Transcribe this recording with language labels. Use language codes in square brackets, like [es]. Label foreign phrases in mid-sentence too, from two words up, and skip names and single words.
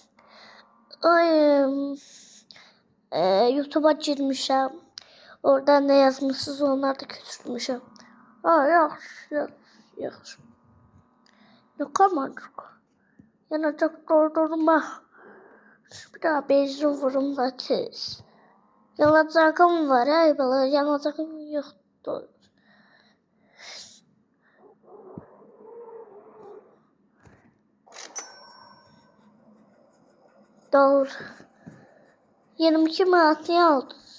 [az] YouTube'a girmişəm. Orada ne yazmışsınız onları da götürmüşəm. Yaxşı. Ne komandir? Yanacaq doldurma. Bir daha benzin vurum da tez. [tr] Yanacağım var ya, böyle yanacağım yoktu. Doğru. [az] 22 manatı aldım.